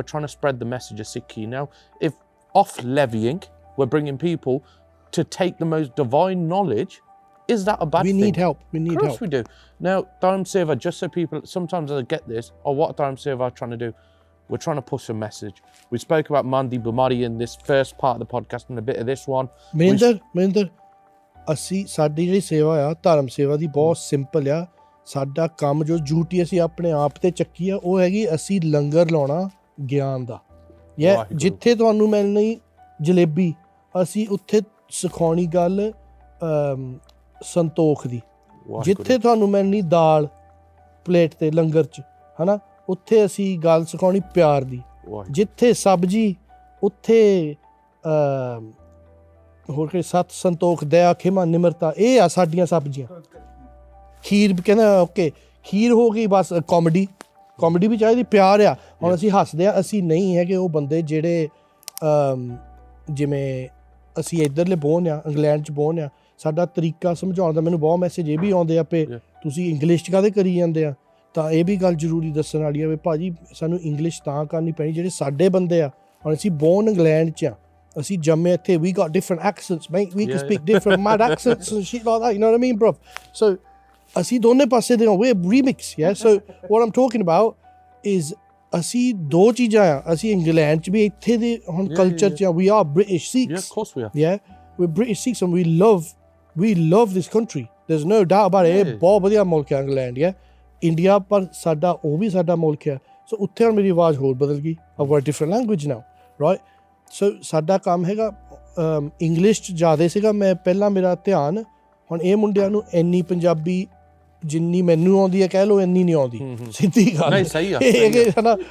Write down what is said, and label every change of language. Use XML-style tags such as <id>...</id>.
<en>We're trying to spread the message of Sikhi. Now, if off levying, we're bringing people to take the most divine knowledge, is that a bad thing? We need help. Of course we do. Now, Dharam Seva, just so people, sometimes I get this, or what Dharam Seva are trying to do, we're trying to push a message. We spoke about Mandi Bumari in this first part of the podcast and a bit of this one.</en> <pa>Maninder, ਅਸੀਂ ਸਾਡੀ ਜਿਹੜੀ ਸੇਵਾ ਆ, ਧਰਮ ਸੇਵਾ ਦੀ ਬਹੁਤ simple ਆ। ਸਾਡਾ ਕੰਮ ਜੋ ਡਿਊਟੀ ਅਸੀਂ ਆਪਣੇ ਆਪ ਤੇ ਚੱਕੀ ਆ, ਉਹ ਹੈਗੀ ਅਸੀਂ ਲੰਗਰ ਲਾਉਣਾ ਗਿਆਨ ਦਾ। ਜਿੱਥੇ ਤੁਹਾਨੂੰ ਮਿਲਣੀ ਜਲੇਬੀ, ਅਸੀਂ ਉੱਥੇ ਸਿਖਾਉਣੀ ਗੱਲ ਸੰਤੋਖ ਦੀ। ਜਿੱਥੇ ਤੁਹਾਨੂੰ ਮਿਲਣੀ ਦਾਲ ਪਲੇਟ ਤੇ ਲੰਗਰ 'ਚ, ਹਨਾ, ਉੱਥੇ ਅਸੀਂ ਗੱਲ ਸਿਖਾਉਣੀ ਪਿਆਰ ਦੀ। ਜਿੱਥੇ ਸਬਜ਼ੀ, ਉੱਥੇ ਹੋਰ ਕਿ ਸੱਤ ਸੰਤੋਖ, ਦਇਆ, ਖਿਮਾ, ਨਿਮਰਤਾ, ਇਹ ਆ ਸਾਡੀਆਂ ਸਬਜ਼ੀਆਂ। ਖੀਰ ਕਹਿੰਦਾ ਓਕੇ, ਖੀਰ ਹੋ ਗਈ ਬਸ ਕਾਮੇਡੀ ਵੀ ਚਾਹੀਦੀ, ਪਿਆਰ ਆ। ਹੁਣ ਅਸੀਂ ਹੱਸਦੇ ਆ, ਅਸੀਂ ਨਹੀਂ ਹੈਗੇ ਉਹ ਬੰਦੇ ਜਿਹੜੇ ਜਿਵੇਂ ਅਸੀਂ ਇੱਧਰਲੇ ਬੋਨ ਆ, ਇੰਗਲੈਂਡ 'ਚ ਬੋਨ ਆ। ਸਾਡਾ ਤਰੀਕਾ ਸਮਝਾਉਣ ਦਾ, ਮੈਨੂੰ ਬਹੁਤ ਮੈਸੇਜ ਇਹ ਵੀ ਆਉਂਦੇ ਆ ਪੇ ਤੁਸੀਂ ਇੰਗਲਿਸ਼ 'ਚ ਕਾਹਦੇ ਕਰੀ ਜਾਂਦੇ ਆ। ਤਾਂ ਇਹ ਵੀ ਗੱਲ ਜ਼ਰੂਰੀ ਦੱਸਣ ਵਾਲੀ ਆ ਵੀ ਭਾਜੀ ਸਾਨੂੰ ਇੰਗਲਿਸ਼ ਤਾਂ ਕਰਨੀ ਪੈਣੀ ਜਿਹੜੇ ਸਾਡੇ ਬੰਦੇ ਆ। ਹੁਣ ਅਸੀਂ ਬੋਨ ਇੰਗਲੈਂਡ 'ਚ ਆ, ਅਸੀਂ ਜੰਮੇ ਇੱਥੇ,</pa> <en>we got different accents, mate, we can speak different mad accents and shit like that, you know what I mean, bro?</en> <pa>So ਅਸੀਂ ਦੋਨੇ ਪਾਸੇ ਦੇ,</pa> <en>we're remix, yeah? So what I'm talking about is</en> <pa>ਅਸੀਂ ਦੋ ਚੀਜ਼ਾਂ ਆ, ਅਸੀਂ England 'ਚ ਵੀ ਇੱਥੇ ਦੇ ਹੁਣ ਕਲਚਰ 'ਚ ਆ,</pa> <en>we are British Sikhs. Yeah, of course we are. Yeah, we're British Sikhs and we love this country, there's no doubt about it.</en> <pa>ਇਹ ਬਹੁਤ ਵਧੀਆ ਮੁਲਕ ਹੈ ਇੰਗਲੈਂਡ, yeah? ਇੰਡੀਆ ਪਰ ਸਾਡਾ ਉਹ ਵੀ ਸਾਡਾ ਮੁਲਕ ਹੈ। ਸੋ ਉੱਥੇ ਹੁਣ ਮੇਰੀ ਆਵਾਜ਼ ਹੋਰ ਬਦਲ ਗਈ,</pa> <en>I've got a different language now, right?</en> <pa>ਸੋ ਸਾਡਾ ਕੰਮ ਹੈਗਾ ਇੰਗਲਿਸ਼ 'ਚ ਜ਼ਿਆਦਾ ਸੀਗਾ। ਮੈਂ ਪਹਿਲਾਂ ਮੇਰਾ ਧਿਆਨ, ਹੁਣ ਇਹ ਮੁੰਡਿਆਂ ਨੂੰ ਇੰਨੀ ਪੰਜਾਬੀ ਜਿੰਨੀ ਮੈਨੂੰ ਆਉਂਦੀ ਹੈ ਕਹਿ ਲਓ, ਇੰਨੀ ਨਹੀਂ ਆਉਂਦੀ, ਸਿੱਧੀ ਗੱਲ।</pa>